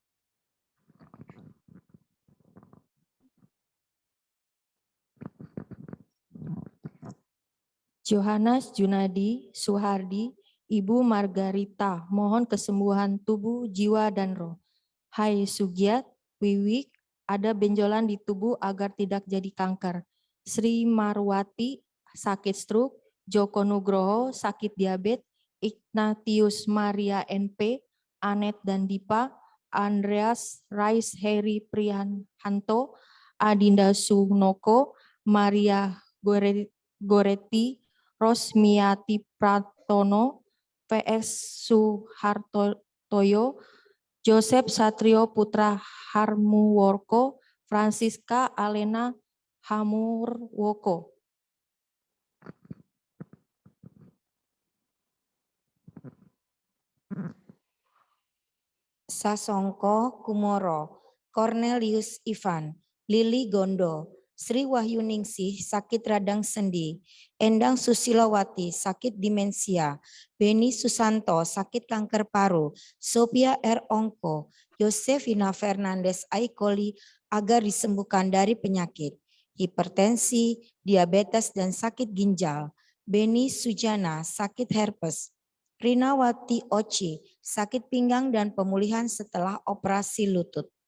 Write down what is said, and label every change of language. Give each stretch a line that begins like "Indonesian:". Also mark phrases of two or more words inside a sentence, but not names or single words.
Indonesian: Johannes Junadi Suhardi, Ibu Margarita, mohon kesembuhan tubuh, jiwa, dan roh. Hai Sugiat, Wiwik, ada benjolan di tubuh agar tidak jadi kanker. Sri Marwati sakit stroke, Joko Nugroho sakit diabetes, Ignatius Maria NP, Anet dan Dipa, Andreas Rais Heri Prihanto, Adinda Sunoko, Maria Goretti, Rosmiati Pratono, PS Suhartoyo, Joseph Satrio Putra Harmuworko, Francisca Alena Hamurwoko. Sasongko Kumoro, Cornelius Ivan, Lili Gondo, Sri Wahyuningsih sakit radang sendi, Endang Susilowati sakit demensia, Beni Susanto sakit kanker paru, Sophia R. Ongko, Yosefina Fernandes Aikoli agar disembuhkan dari penyakit, hipertensi, diabetes dan sakit ginjal, Beni Sujana sakit herpes, Rinawati Oci, sakit pinggang dan pemulihan setelah operasi lutut.